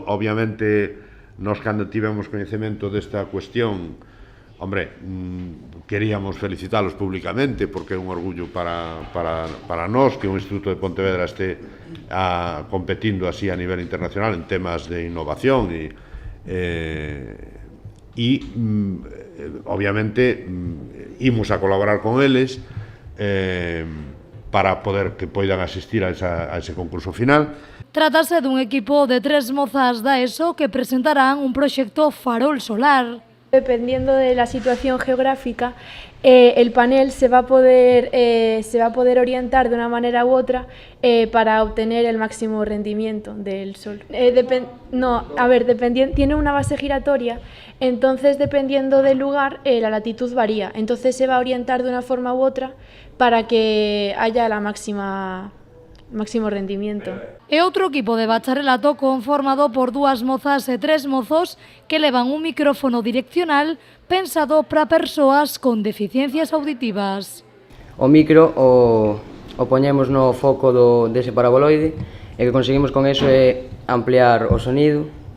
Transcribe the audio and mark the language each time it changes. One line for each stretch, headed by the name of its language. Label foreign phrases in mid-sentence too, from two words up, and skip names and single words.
Galician: Obviamente, nós cando tivemos coñecemento desta cuestión, queríamos felicitalos públicamente porque é un orgullo para nós que un instituto de Pontevedra este competindo así a nivel internacional en temas de innovación obviamente imos a colaborar con eles para poder que poidan asistir a ese concurso final. Trátase dun equipo de 3 mozas da ESO que presentarán un proxecto farol solar.
Spanish: Dependiendo de la situación geográfica, el panel se va a poder orientar de una manera u otra para obtener el máximo rendimiento del sol. Tiene una base giratoria, entonces dependiendo del lugar la latitud varía, entonces se va a orientar de una forma u otra para que haya la máximo rendimiento.
Galician: E outro equipo de bacharelato conformado por 2 mozas e 3 mozos que levan un micrófono direccional pensado para persoas con deficiencias auditivas. O micro o poñemos no foco dese paraboloide e que conseguimos con eso é ampliar o sonido.